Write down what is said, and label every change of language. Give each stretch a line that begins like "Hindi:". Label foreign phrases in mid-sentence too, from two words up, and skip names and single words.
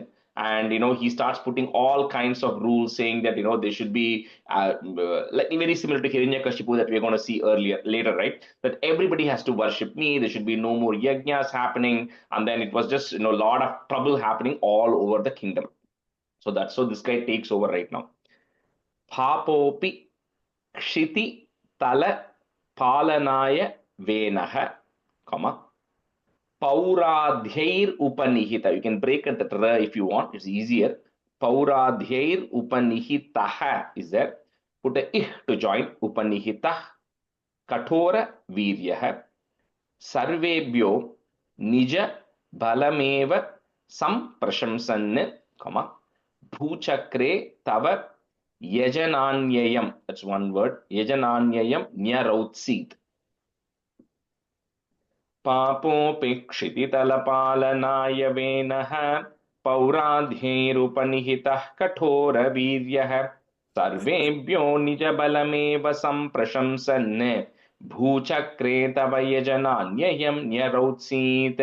English: And he starts putting all kinds of rules, saying that they should be like very similar to Hiranyakashipu that we're going to see later, right? That everybody has to worship me. There should be no more yajnas happening, and then it was just a lot of trouble happening all over the kingdom. So this guy takes over right now.
Sanskrit: पपोपि क्षिति तल पालनाय वेनः, comma. पौराध्यैर् उपनिहित.
English: You can break it if you want. It's easier.
Sanskrit: पौराध्यैर् उपनिहितः
English: is there. Put a ih to join.
Sanskrit: उपनिहितः। कठोर वीर्यः. सर्वेभ्यो निज बलमेव सम्प्रशंसन्ने, comma. भूचक्रे तव यजनान्ययम्.
English: That's one word.
Sanskrit: यजनान्ययम् न्यरौत्सीत्. पापोपेक्षितितलपालनाय वेनः पौराध्यैरुपनिहितः कठोरवीर्यः सर्वेभ्यो निजबलमेव सम्प्रशंसन् भूचक्रे तव यजनान्ययं न्यरौत्सीत्.